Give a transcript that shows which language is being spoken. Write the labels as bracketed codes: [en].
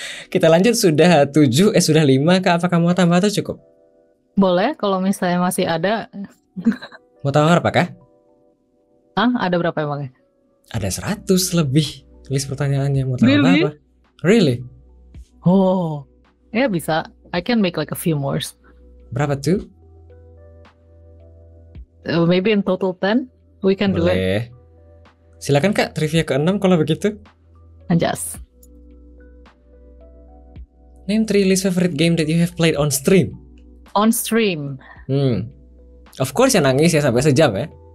[id] Kita lanjut sudah 5 Kak, apakah mau tambah atau cukup? Boleh kalau misalnya masih ada. Mau tambah berapa Kak? Ada berapa emangnya? Ada 100 lebih list pertanyaannya. Mau tambah berapa? [en] Really? [id] Oh, ya bisa. [en] I can make like a few more. [id] Berapa tuh? [en] Maybe in total 10 we can do it. [id] Silakan Kak, trivia ke-6 kalau begitu. Anjas. [en] Name 3 least favorite game that you have played on stream. On stream. [id] Of course yang nangis ya sampai sejam ya.